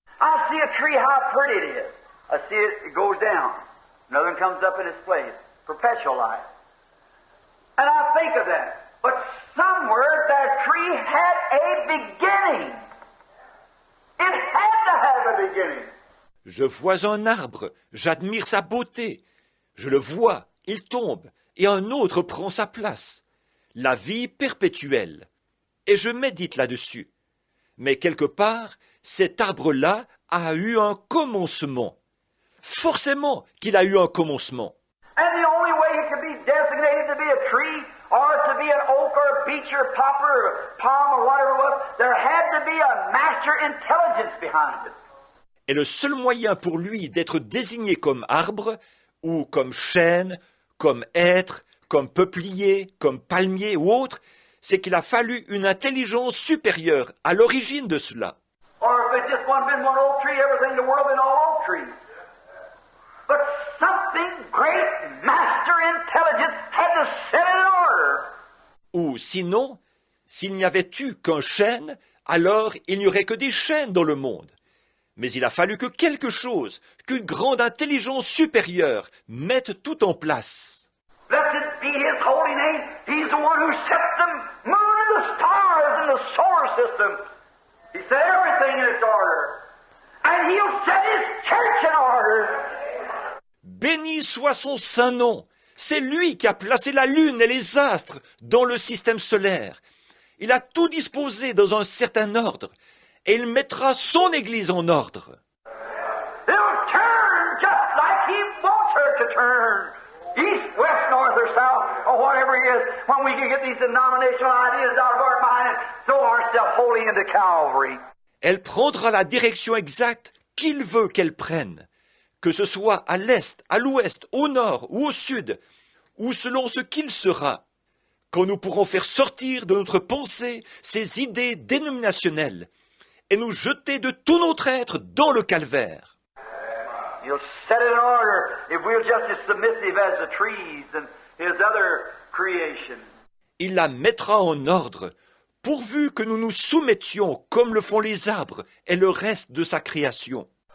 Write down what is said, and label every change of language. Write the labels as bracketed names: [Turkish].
[English] I see a tree, how pretty it is. I see it goes down. Another one comes up in its place. Perpetual life. And I think of that. But somewhere that tree had a beginning. It had to have a beginning. [French] Je vois un arbre, j'admire sa beauté. Je le vois, il tombe, et un autre prend sa place. La vie perpétuelle. Et je médite là-dessus. Mais quelque part, cet arbre-là a eu un commencement. Forcément qu'il a eu un commencement. [English] And the only way it could be designated to be a tree, or to be an oak or a beech or a poplar or a palm or whatever it was, there had to be a master intelligence behind it. [French] Et le seul moyen pour lui d'être désigné comme arbre, ou comme chêne, comme hêtre, comme peuplier, comme palmier ou autre, c'est qu'il a fallu une intelligence supérieure à l'origine de cela. [English] Or if it just been one oak tree, everything in the world been all oak trees. But something great, master intelligence had to set it in order. [French] Ou sinon, s'il n'y avait eu qu'un chêne, alors il n'y aurait que des chênes dans le monde. Mais il a fallu que quelque chose, qu'une grande intelligence supérieure mette tout en place. [English] Blessed be His holy name. He's the one who set the moon and the stars in the solar system. He set everything in its order. And He'll set His church in order. [French] Béni soit son saint nom. C'est lui qui a placé la lune et les astres dans le système solaire. Il a tout disposé dans un certain ordre. Et il mettra son Église en ordre. [English] It'll turn just like He wants her to turn. East, west, north, or south, or whatever it is, when we can get these denominational ideas out of our mind and throw ourselves wholly into Calvary. [French] Elle prendra la direction exacte qu'il veut qu'elle prenne, que ce soit à l'est, à l'ouest, au nord ou au sud, ou selon ce qu'il sera, quand nous pourrons faire sortir de notre pensée ces idées dénominationnelles et nous jeter de tout notre être dans le calvaire. [English] He'll set it in order if we're just as submissive as the trees and His other creation. [French] Il la mettra en ordre, pourvu que nous nous soumettions comme le font les arbres et le reste de sa création.